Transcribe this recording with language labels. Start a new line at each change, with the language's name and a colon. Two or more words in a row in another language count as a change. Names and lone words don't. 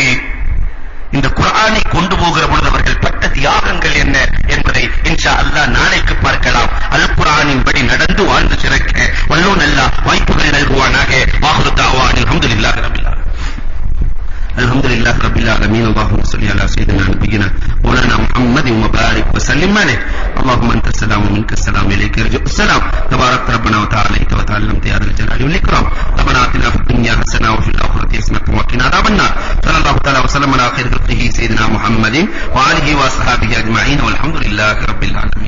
Tamil: இந்த குர்ஆனை கொண்டு போகிற பொழுது அவர்கள் பட்ட தியாகங்கள் என்ன என்பதை
Arabic: إن شاء الله
Tamil: நாளைக்கு பார்க்கலாம். அல் குர்ஆனின் படி நடந்து வாழ்ந்து சிறக்க வல்லோன் அல்லாஹ் வாய்ப்புகள் நல்குவானாக.
Arabic: وآخر دعوانا الحمد لله رب العالمين. الحمد لله رب العالمين. اللهم صل على سيدنا نبينا مولانا محمد وبارك وسلم عليه. اللهم انت السلام ومنك السلام اليك يرجع السلام. تبارك ربنا وتعالى وتعلمت يا ذا الجلال والاكرام. ربنا آتنا في الدنيا حسنه وفي الاخره حسنه وقنا عذاب النار. صلى الله تعالى وسلم على خير خلقه سيدنا محمد وآله واصحابه اجمعين والحمد لله رب العالمين.